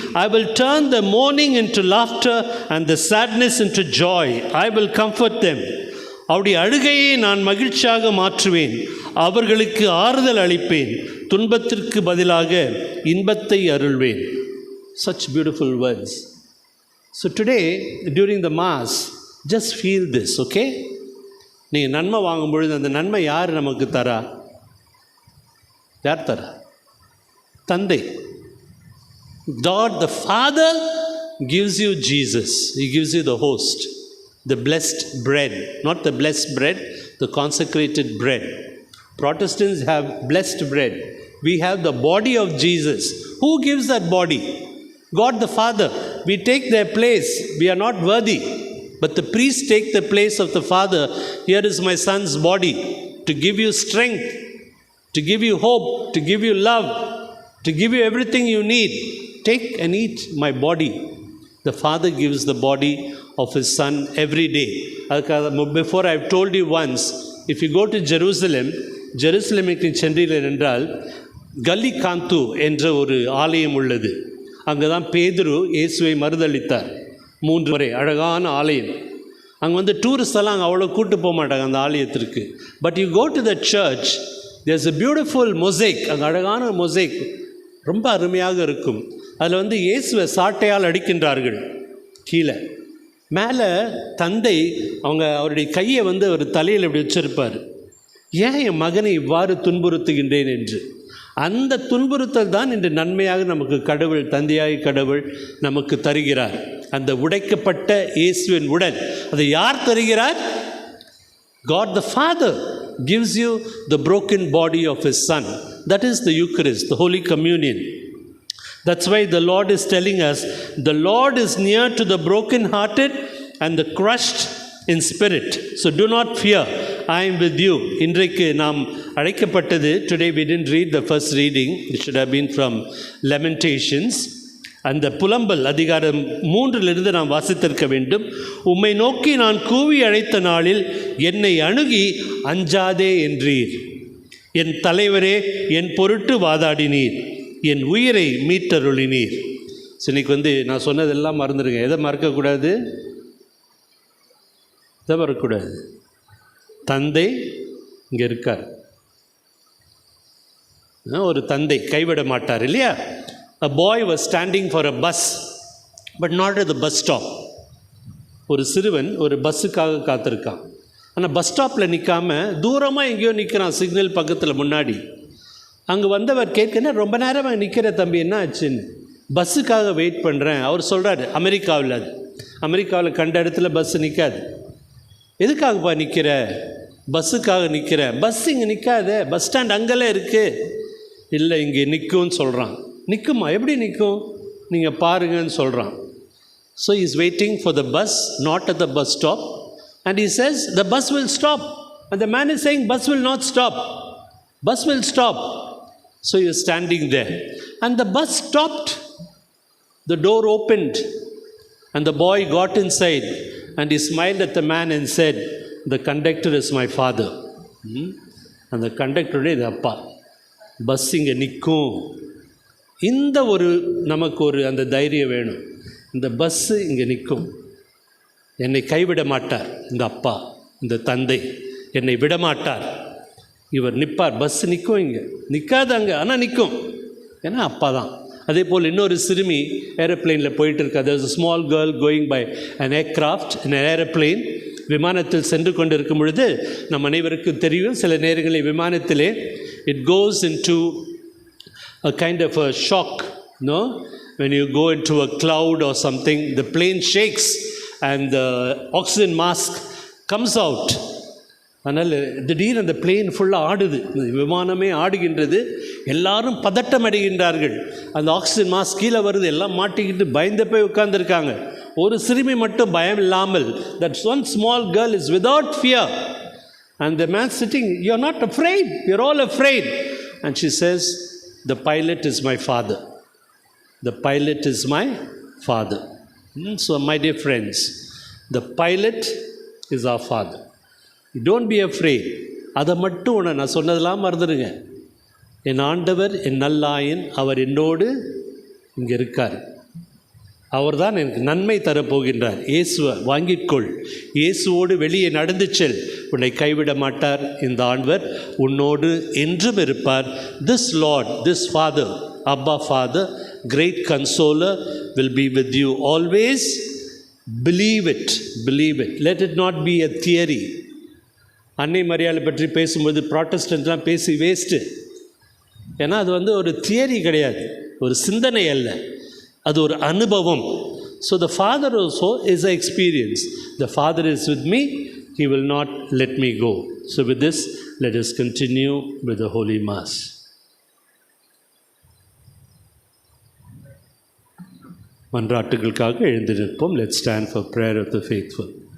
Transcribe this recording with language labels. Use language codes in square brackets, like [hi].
[en] I will turn the mourning into laughter and the sadness into joy. I will comfort them. [ta] அவருடைய அழுகையை நான் மகிழ்ச்சியாக மாற்றுவேன், அவர்களுக்கு ஆறுதல் அளிப்பேன், துன்பத்திற்கு பதிலாக இன்பத்தை அருள்வேன். [en] Such beautiful words. So today during the mass, just feel this, okay? [ta] நீங்கள் நன்மை வாங்கும் பொழுது அந்த நன்மை யார் நமக்கு தரா? யார் தரா? தந்தை. [en] God the Father gives you Jesus. He gives you the host, the blessed bread. Not the blessed bread, the consecrated bread. Protestants have blessed bread. We have the body of Jesus. Who gives that body? God the Father. We take their place. We are not worthy, but the priests take the place of the Father. Here is my son's body, to give you strength, to give you hope, to give you love, to give you everything you need. Take and eat my body. The Father gives the body of His Son every day. Before I've told you once, if you go to Jerusalem, [ta] ஜெருசலேமுக்கு சென்றீர்கள் என்றால் கல்லி காந்து என்ற ஒரு ஆலயம் உள்ளது. அங்கே தான் பேதுரு இயேசுவை மறுதளித்தார் 3 முறை. அழகான ஆலயம். அங்கே டூரிஸ்ட் எல்லாம் அங்கே அவ்வளோ கூட்டு போக மாட்டாங்க அந்த ஆலயத்திற்கு. [en] But you go to the church, there's a beautiful mosaic. [ta] அங்கே அழகான மொசைக் ரொம்ப அருமையாக இருக்கும். அதில் இயேசுவை சாட்டையால் அடிக்கின்றார்கள் கீழே. மேலே தந்தை அவருடைய கையை அவர் தலையில் இப்படி வச்சிருப்பார். ஏன் என் மகனை இவ்வாறு துன்புறுத்துகின்றேன் என்று. அந்த துன்புறுத்தல் தான் இன்று நன்மையாக நமக்கு கடவுள், தந்தையாய் கடவுள் நமக்கு தருகிறார். அந்த உடைக்கப்பட்ட இயேசுவின் உடல் அதை யார் தருகிறார்? [en] God the Father gives you the broken body of His Son. That is the Eucharist, the Holy Communion. That's why the Lord is telling us, the Lord is near to the broken-hearted and the crushed in spirit. So do not fear, I am with you. [ta] இன்றைக்கு நாம் அழைக்கப்பட்டது, [en] today we didn't read the first reading, it should have been from Lamentations. [ta] அந்த புலம்பல் அதிகாரம் 3 நாம் வாசித்திருக்க வேண்டும். உம்மை நோக்கி நான் கூவி அழைத்த நாளில் என்னை அணுகி அஞ்சாதே என்றீர். என் தலைவரே, என் பொருட்டு வாதாடினீர், என் உயிரை மீட்டருளினீர். இன்னைக்கு நான் சொன்னதெல்லாம் மறந்துடுங்க. எதை மறக்கக்கூடாது? எதை மறக்கக்கூடாது? தந்தை இங்கே இருக்கார். ஒரு தந்தை கைவிட மாட்டார் இல்லையா? [en] A boy was standing for a bus, but not at the bus stop. [ta] ஒரு சிறுவன் ஒரு பஸ்ஸுக்காக காத்திருக்கான். ஆனால் பஸ் ஸ்டாப்பில் நிற்காம தூரமாக எங்கேயோ நிற்கிறான், சிக்னல் பக்கத்தில் முன்னாடி. அங்கே வந்தவர் கேட்கணும், ரொம்ப நேரமாக நிற்கிற தம்பி, என்ன ஆச்சுன்னு. பஸ்ஸுக்காக வெயிட் பண்ணுறேன். அவர் சொல்கிறாரு, அமெரிக்காவில் அமெரிக்காவில் கண்ட இடத்துல பஸ்ஸு நிற்காது. எதுக்காகப்பா நிற்கிற? பஸ்ஸுக்காக நிற்கிறேன். பஸ் இங்கே நிற்காது, பஸ் ஸ்டாண்ட் அங்கெல்லாம் இருக்குது. இல்லை, இங்கே நிற்கும்னு சொல்கிறான். நிற்குமா? எப்படி நிற்கும்? நீங்கள் பாருங்கன்னு சொல்கிறான். [en] So is waiting for the bus, not at the bus stop. And he says the bus will stop, and the man is saying bus will not stop, bus will stop. So he is standing there, and the bus stopped. The door opened, and the boy got inside, and he smiled at the man and said, the conductor is my father. And the conductor is அப்பா. [ta] Bus இங்கே நிற்கும். இந்த நமக்கு அந்த தைரியம் வேணும். இந்த bus இங்கே நிற்கும், என்னை கைவிட மாட்டார். இந்த அப்பா, இந்த தந்தை என்னை விடமாட்டார். இவர் நிற்பார். பஸ்ஸு நிற்கும், இங்கே நிற்காது அங்கே, ஆனால் நிற்கும். ஏன்னா அப்பா தான். அதே போல் இன்னொரு சிறுமி ஏரோப்ளேனில் போயிட்டு இருக்கா. [en] there was a small girl going by an aircraft in an aeroplane. [ta] விமானத்தில் சென்று கொண்டு இருக்கும் பொழுது நம் அனைவருக்கும் தெரியும், சில நேரங்களில் விமானத்திலே [en] it goes into a kind of a shock, no? When you go into a cloud or something, the plane shakes and the oxygen mask comes out. [ta] அதனால் திடீர்னு அந்த பிளேன் ஃபுல்லாக ஆடுது, விமானமே ஆடுகின்றது. எல்லாரும் பதட்டம் அடைகின்றார்கள். அந்த ஆக்சிஜன் மாஸ்க் கீழே வருது, எல்லாம் மாட்டிக்கிட்டு பயந்து போய் உட்கார்ந்துருக்காங்க. ஒரு சிறுமி மட்டும் பயம் இல்லாமல், [en] that one small girl is without fear, and the man sitting, you are not afraid, you are all afraid. And she says, the pilot is my father, the pilot is my father. So my dear friends, the pilot is our father. Don't be afraid. [ta] அதை மட்டும் நான் சொன்னதெல்லாம் மறந்துடுங்க. என் ஆண்டவர், என் நல்லாயன், அவர் என்னோடு இங்கே இருக்கார். அவர் தான் எனக்கு நன்மை தரப்போகின்றார். இயேசுவை வாங்கிக்கொள், இயேசுவோடு வெளியே நடந்து செல், உன்னை கைவிட மாட்டார். இந்த ஆண்டவர் உன்னோடு என்றும் இருப்பார். [en] This Lord, this Father, Abba Father, great consoler, will be with you always. Believe it, believe it. Let it not be a theory. [ta] அன்னை மரியாதை பற்றி பேசும்போது ப்ராட்டஸ்டன்ட்லாம் பேசி வேஸ்ட்டு. ஏன்னா அது ஒரு தியரி கிடையாது, ஒரு சிந்தனை அல்ல, அது ஒரு அனுபவம். [en] So the father also is a experience. The father is with me, he will not let me go. So with this let us continue with the Holy Mass. [ta] மன்றாட்டுகளுக்காக எழுந்து நிற்போம். [en] Let's stand for prayer of the faithful.